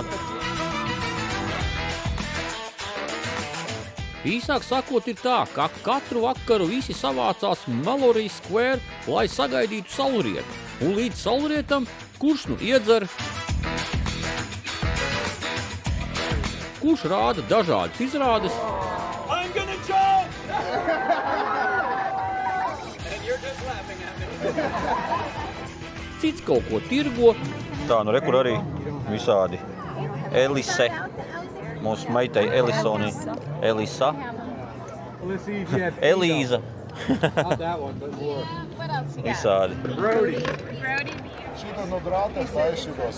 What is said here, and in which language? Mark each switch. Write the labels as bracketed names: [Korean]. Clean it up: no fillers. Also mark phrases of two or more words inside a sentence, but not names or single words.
[Latvian] Īsāk sakot ir tā, ka katru vakaru visi savācās Mallory Square, lai sagaidītu saulrietu. Un līdz saulrietam, kurš nu iedzer, kurš rāda dažādas izrādes, [English] I'm gonna jump! And you're just laughing at me. [Latvian] Cits kaut ko tirgo. Tā, nu rekur arī visādi. Elise. Mūsu meitai Elisonī. Elisa. Elīza. Visādi. Šitā no drātēs taisītos.